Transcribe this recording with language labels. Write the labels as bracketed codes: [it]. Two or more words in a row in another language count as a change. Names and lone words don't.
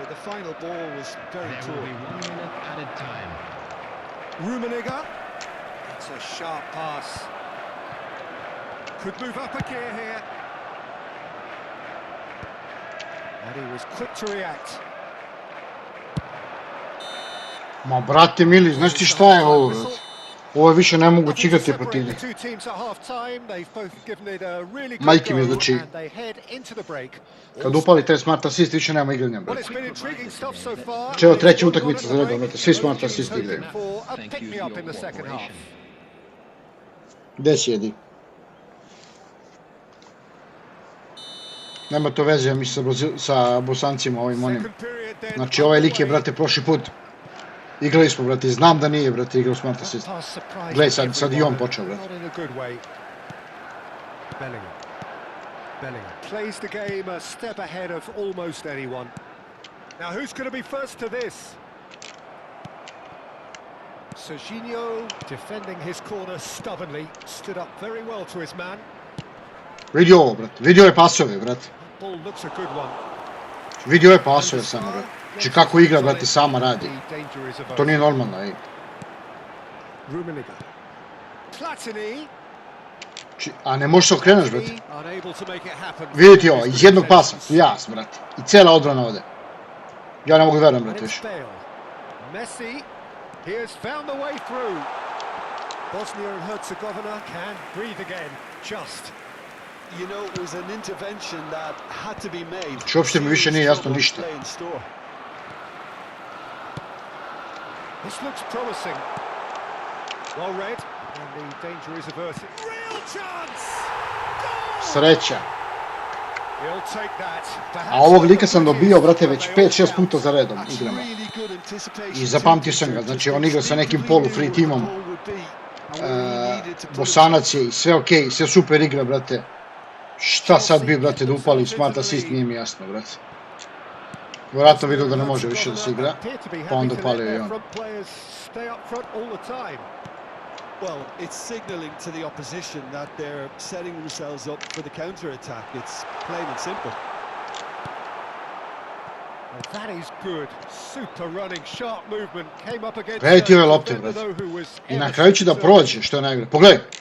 [en] The final ball was very There poor. will be 1 minute added time. Rummenigge. It's a sharp pass. Could move up a gear here. And he was quick to react. [bs] Ma brate mili, znaš ti šta je ovo, brate? Ovo više ne mogu čigati protiv njih. Majke mi, znači, kad upali taj [en] smart assist, [bs] više nema igranja, brate. Čeo treća utakmica za redom, brate, svi [en] smart assist [bs] igraju. Gde sjedi? Nema to veze, ja mislim, sa Bosancima, ovim onim. Znači, ovaj lik je, brate, prošli put. Igrali smo, brate, znam da nije, brate, igrao [en] smart assist. [bs] Gledaj, sad i on počeo, brate. [en] Bellingham plays the game a step ahead of almost anyone. Now who's going to be first to this? Serginho defending his corner stubbornly, stood up very well to his man. [bs] Vidi ovo, brate, vidio je pasove, brate. [en] Ball looks a good one. [bs] Vidio je pasove samo, brate. Znači kako igra, brate, sama radi. To nije normalno, ej. Rummenigge. Platini. A ne možeš se okreneš, brate. Vidite ovo, iz jednog pasa, jas, brate. I cijela odbrana ovdje. Ja ne mogu verujem, brate, više. [en] Messi, he has found the way through. Bosnia and Herzegovina can breathe again, just. You know, it was an intervention that had to be made. [bs] Znači, uopšte mi više nije jasno ništa. [en] This looks promising. Well read, and the danger is averted. Real chance! [bs] Sreća. [en] He'll take that. [bs] A ovog lika sam dobio, brate, već 5-6 puta za redom igramo. I zapamtio sam ga, znači on igra sa nekim polu-free timom. Bosanac je i sve okej, sve super igra, brate. Šta sad bi, brate, da upali [en] smart assist, [bs] nije mi jasno, brate. Vjerojatno vidio da ne može više da se igra, pa onda palio i on. [en] Well, it's signaling to the opposition that they're setting themselves up for the counter-attack. It's plain and simple. Well, that is good. Super running, sharp movement. Came up against [bs] Gledajte ove lopte, brate. I na kraju će da prođe, što je najgore. Pogledaj.